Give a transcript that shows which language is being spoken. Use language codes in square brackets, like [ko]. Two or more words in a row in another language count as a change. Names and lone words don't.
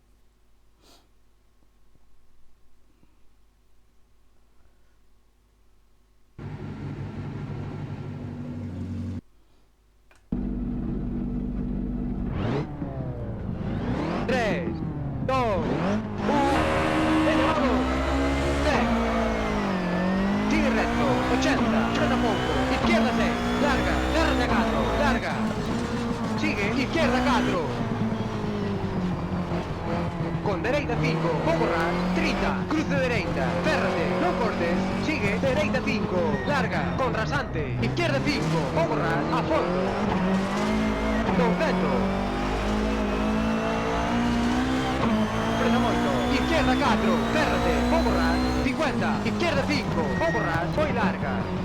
[es] Tres, dos, elevado, sigue recto, 80, frena poco, izquierda 6, larga, de 4, larga, sigue, izquierda 4, [gl] con dereita 5, poco ras, 30, cruce dereita, férrate, no cortes, sigue, dereita 5, larga, con rasante, izquierda 5, poco ras, a fondo, con centro. Frena moito, izquierda 4, férrate, pouco ras, 50, izquierda 5, pouco ras, foi larga.